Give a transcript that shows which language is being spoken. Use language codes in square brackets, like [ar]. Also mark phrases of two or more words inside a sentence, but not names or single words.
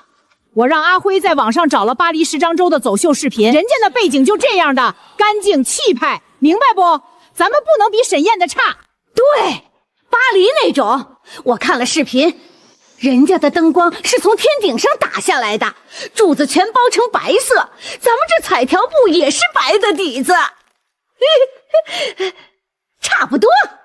[zh] 我讓阿輝在網上找了巴黎時裝周的走秀視頻，人家的背景就這樣的，乾淨氣派，明白不？咱們不能比沈燕的差。對，巴黎那種，我看了視頻，人家的燈光是從天頂上打下來的，柱子全包成白色，咱們這彩條布也是白的底子，差不多。